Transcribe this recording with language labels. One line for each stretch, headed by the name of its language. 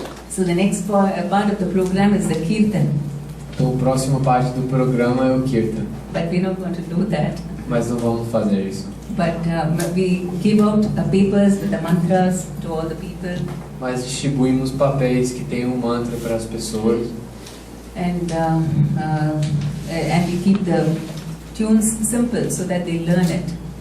English: So the next part of the program is the Kirtan.
Portuguese: Então, a próxima parte do programa é o Kirtan.
English: But we're not going to do that.
Portuguese: Mas não vamos fazer isso.
English: But we give out papers with the mantras to all the people.
Portuguese: Mas distribuímos papéis que têm um mantra para as pessoas.
English: And we keep the tunes simple so that they learn it.